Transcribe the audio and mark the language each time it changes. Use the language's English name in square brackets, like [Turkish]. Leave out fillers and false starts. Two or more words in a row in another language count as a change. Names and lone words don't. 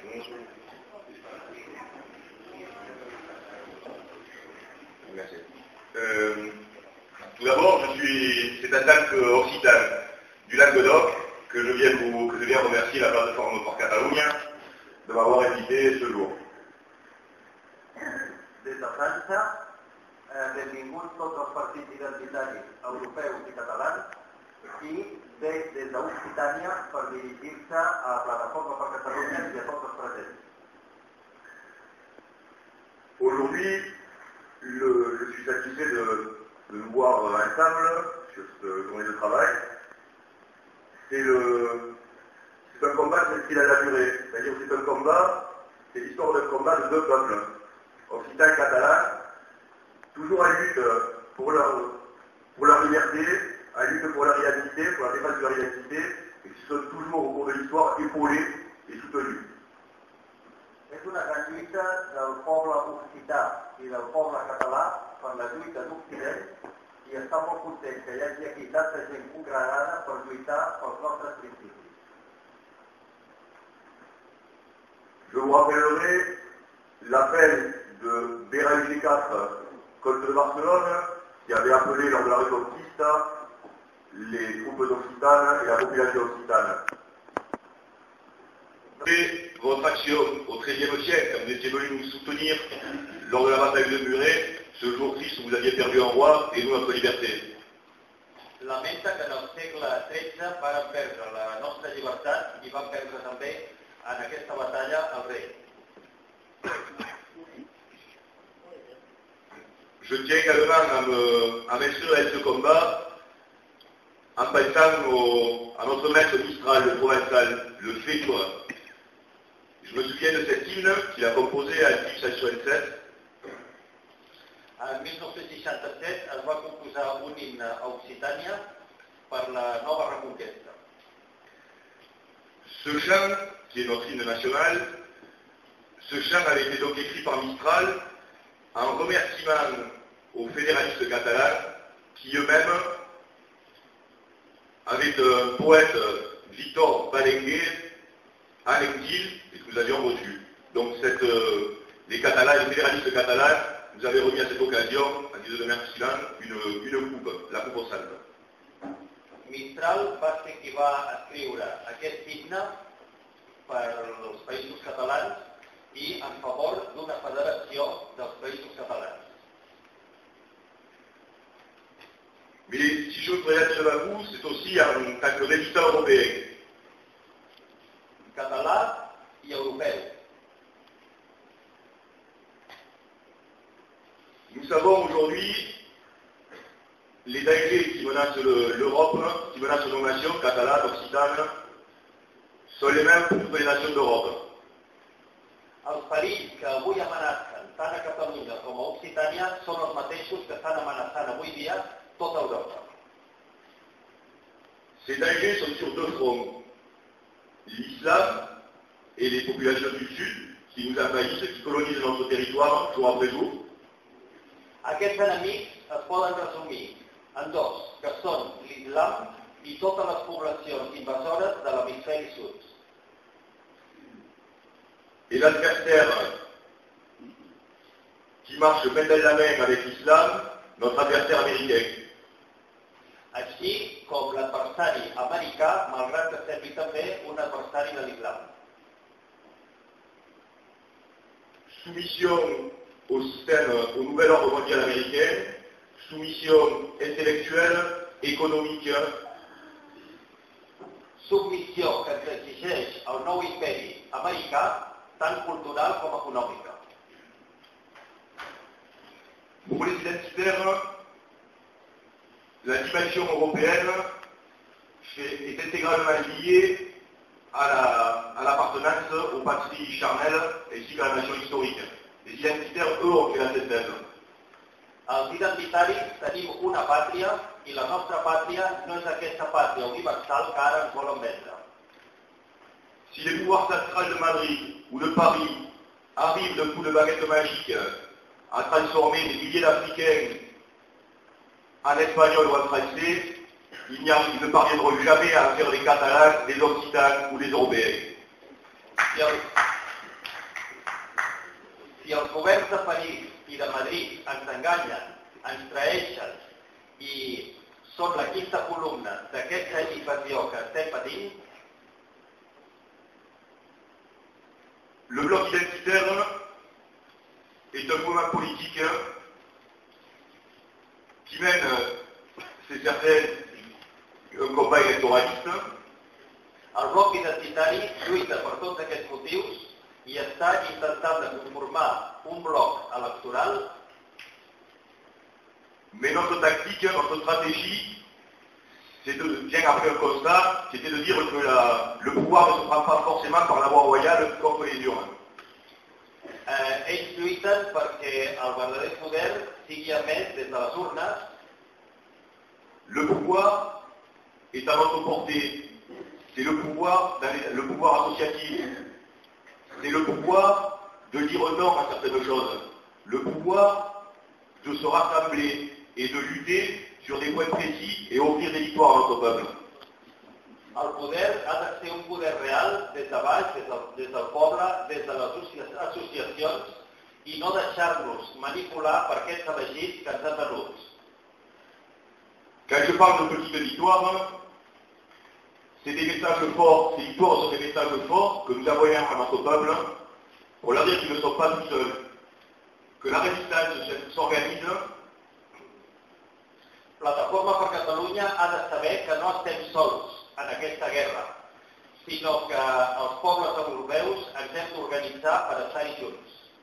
[French] Merci. Tout d'abord, c'est un talc occitan du Languedoc que je viens remercier la plateforme pour Catalunya de m'avoir invité ce jour. [Catalan] Des de França, benvinguts tots els partits identitaris europeus i catalans i des d'Occitània per dirigir-se a la Plataforma per Catalunya i a tots els presents. [French] Aujourd'hui, je suis satisfait de nous voir ensemble sur cette journée de travail. C'est un combat qui a la durée, c'est-à-dire que c'est l'histoire d'un combat de deux peuples, occitan et catalan, toujours à lutte pour leur liberté, à lutte pour leur identité, pour la défense de leur identité, et qui sont toujours au cours de l'histoire épaulés et soutenus. [Catalan] És una gran lluita del poble occità i del poble català per la lluita d'Occident i està molt content que hi hagi aquí tanta gent congregada per lluitar pels nostres principis. [French] Je vous rappellerai l'appel de Béranger IV contre Barcelone qui avait appelé lors de la Reconquista les troupes d'Occitane et la population occitane. Votre action au XIIIe siècle, quand vous étiez venu nous soutenir lors de la bataille de Muret, ce jour triste où vous aviez perdu un roi et nous notre liberté. [Catalan] Lamenta que en el segle XIII vàrem perdre la nostra llibertat i vam perdre també en aquesta batalla el rei. [French] Je tiens également à m'inscrire à ce combat en pensant à notre maître Mistral, le provençal, le Fétois. Je me souviens de cet hymne qu'il a composé en 1867. [Catalan] En 1967 es va composar un himne a Occitània per la nova reconquesta. [French] Ce chant, qui est notre hymne national, ce chant avait été donc écrit par Mistral en remerciement aux fédéralistes catalans qui eux-mêmes, avec un poète Victor Balenguer, en exil, et que nous avions reçu. Donc les fédéralistes catalans nous avaient remis à cette occasion, en guise de remerciement, une coupe, la coupe au salve. [Catalan] Mistral va ser qui va escriure aquest himne per als països catalans i en favor d'una federació dels països catalans. [French] Mais si je voudrais être à vous, c'est aussi en tant que résistant européen. [Catalan] Català i europeu. [French] Nous savons aujourd'hui les dangers qui menacent l'Europe, qui menacent nos nations, catalanes, occitanes, sont les mêmes pour toutes les nations d'Europe. [Catalan] Els perills que avui amenacen tant a Catalunya com a Occitània són els mateixos que estan amenaçant avui dia tota Europa. [French] Ces dangers sont sur deux fronts. L'islam et les populations du Sud qui nous envahissent, qui colonisent notre territoire jour après jour. [Catalan] Aquests enemics es poden resumir en dos, que són l'islam i totes les poblacions invasores de l'hemisferi sud. [French] Et l'adversaire qui marche main dans la main avec l'islam, notre adversaire américain. [Catalan] Així com l'adversari americà, malgrat que sembli també un adversari de l'islam. [French] Soumission au système, au nouvel ordre mondial américain, soumission intellectuelle, économique. [Catalan] Submissió que ens exigeix el nou imperi americà, tant cultural com econòmica. [French] Pour les identitaires, la dimension européenne est intégralement liée à l'appartenance aux patries charnelles ainsi qu'à la nation historique. Les identitaires, eux, ont fait la synthèse. [Catalan] Els identitaris tenim una pàtria i la nostra pàtria no és aquesta pàtria universal que ara ens volen vendre. [French] Si les pouvoirs centrales de Madrid ou de Paris arrivent d'un coup de baguette magique à transformer des milliers d'Africains en espagnol ou en français, ils ne parviendront jamais à faire les Catalans, les Occitans ou les Européens. [Catalan] Si els governs de París i de Madrid ens enganyen, ens traeixen i són la quinta columna d'aquesta invasió que estem patint, [French] le bloc identitaire est un mouvement politique qui mène, c'est certain, un combat électoraliste. [Catalan] El bloc identitari lluita per tots aquests motius i està intentant de conformar un bloc electoral. [French] Mais notre tactique, notre stratégie, c'est bien après un constat, c'était de dire que le pouvoir ne se prend pas forcément par la voie royale contre les urnes. [Catalan] Ells lluiten perquè el verdader poder sigui emès des de les urnes. [French] Le pouvoir est à notre portée. C'est le pouvoir associatif. C'est le pouvoir de dire non à certaines choses. Le pouvoir de se rassembler et de lutter sur des points précis et offrir des victoires à notre peuple. [Catalan] El poder ha de ser un poder real des de baix, des del poble, des de les associacions i no deixar-nos manipular per aquests elegits que ens han venut. [French] Quand je parle de petites victoires, c'est des messages forts, ces victoires sont des messages forts que nous envoyons à notre peuple pour leur dire qu'ils ne sont pas tout seuls, que la résistance s'organise. [Catalan] Plataforma per Catalunya ha de saber que no estem sols en aquesta guerra, sinó que els pobles europeus ens hem d'organitzar per estar-hi junts.